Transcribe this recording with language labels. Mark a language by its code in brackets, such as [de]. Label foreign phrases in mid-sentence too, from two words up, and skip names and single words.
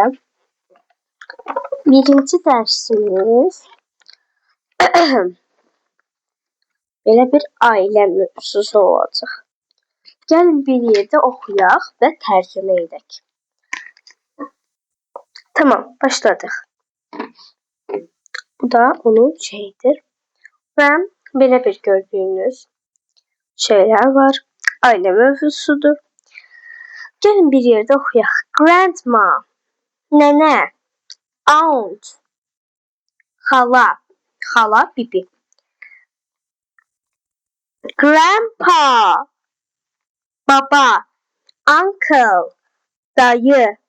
[az] Birinci dərsimiz belə bir ailə mövzusu olacaq. Gəlin bir yerdə oxuyaq və tərcümə edək. Tamam, başladıq. Bu da onun şeyidir. Və belə bir gördüyünüz şeyler var. Aile mövzusudur. Gelin bir yerde okuyaq. Grandma, nene, aunt, hala, bibi. Grandpa, baba, uncle, dayı.